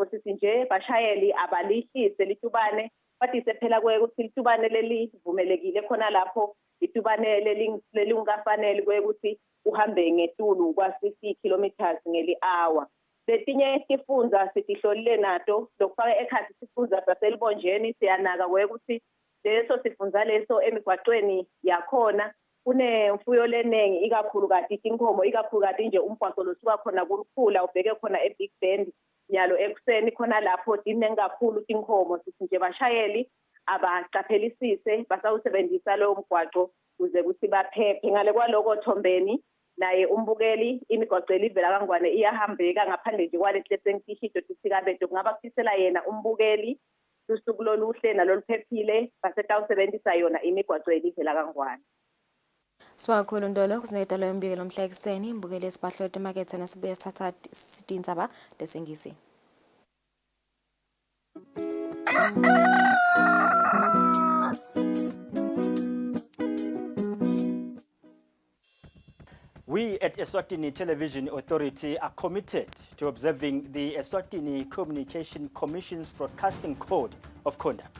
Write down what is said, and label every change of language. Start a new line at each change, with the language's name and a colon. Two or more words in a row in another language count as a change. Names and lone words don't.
Swati: Sithi nje bashayeli abalihlise litubane kwatise phela kwekuthi litubane lelivumelekile khona lapho litubane lelungafanele kwekuthi uhambe ngetulu kwa-60 kilometers ngeli-hour. Letinye sifunza sitihlolile nato lokufaka ekhathi sifunza saselibonjeni siyanaka kwekuthi leso sifunza leso emigwacweni yakhona kunemfuyo lenengi ikakhulukazi inkomo ikakhulukazi nje umgwaco losuka khona kuLukhula ubheke khona eBig Bend nyalo ekuseni khona lapho dinengi kakhulu inkomo. Sithi nje bashayeli abaqaphelisise basawusebenzisa lowo mgwaco kuze ukuthi baphephe. Ngale kwaloko Thombeni naye umbukeli imigwaqo elivela kaNgwane iyahambeka ngaphandle nje kwalesi lesengishito tisikabedo kungaba kuthisela yena umbukeli usuku loluhle naloluphephile basetawusebenzisa yona imigwaqo elivela kaNgwane. Sibonga Ndolo kusinetalo yombikelo mhla ekseni imbukeli esibahlo emakethe nasibuye sithatha sidinzaba lesengisi.
English: We at Eswatini Television Authority are committed to observing the Eswatini Communication Commission's Broadcasting Code of Conduct.